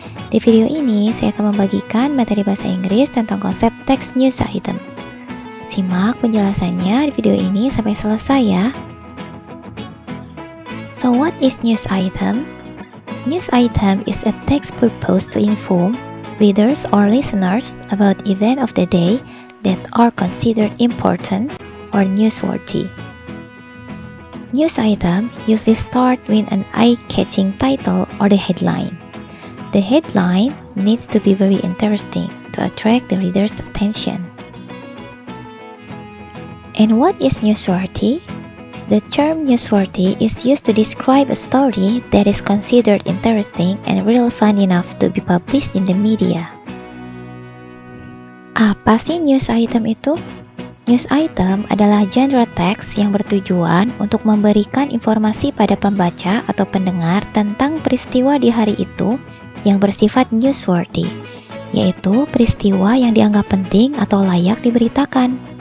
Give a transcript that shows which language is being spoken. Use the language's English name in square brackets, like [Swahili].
[Indonesian] Di video ini, saya akan membagikan materi bahasa Inggris tentang konsep text news item. Simak penjelasannya di video ini sampai selesai ya. [English] So what is news item? News item is a text purposed to inform readers or listeners about events of the day that are considered important or newsworthy. News item usually start with an eye-catching title or the headline. The headline needs to be very interesting to attract the reader's attention. And what is newsworthy? The term newsworthy is used to describe a story that is considered interesting and relevant enough to be published in the media. [Indonesian] Apa sih news item itu? News item adalah genre teks yang bertujuan untuk memberikan informasi pada pembaca atau pendengar tentang peristiwa di hari itu yang bersifat newsworthy, yaitu peristiwa yang dianggap penting atau layak diberitakan.